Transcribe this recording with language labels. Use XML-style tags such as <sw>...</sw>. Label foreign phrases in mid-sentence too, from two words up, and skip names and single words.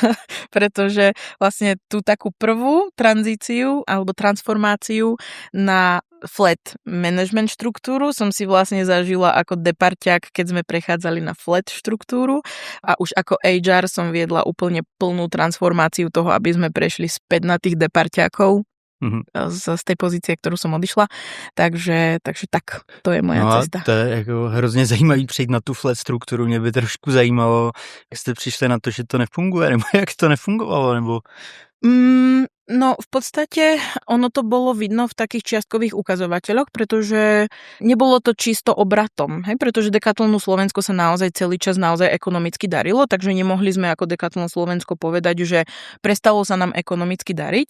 <sk>pretože vlastne tú takú prvú tranzíciu alebo transformáciu na</sk> <en>flat management</en> <sk>štruktúru som si vlastne zažila ako deparťák, keď sme prechádzali na flat štruktúru a už ako HR som viedla úplne plnú transformáciu toho, aby sme prešli späť na tých deparťákov z tej pozície,</sk> <cs>kterou jsem</cs> <sk>odišla. Takže tak, to je moja cesta.</sk> <cs>To je jako hrozně zajímavý přejít na tu flat strukturu. Mě by trošku zajímalo, jak jste přišli na to, že to nefunguje, nebo jak to nefungovalo, nebo...</cs> <sk>No v podstate ono to bolo vidno v takých čiastkových ukazovateľoch, pretože nebolo to čisto obratom, pretože Decathlonu Slovensko sa naozaj celý čas naozaj ekonomicky darilo, takže nemohli sme ako Decathlon Slovensko povedať, že prestalo sa nám ekonomicky dariť.</sk>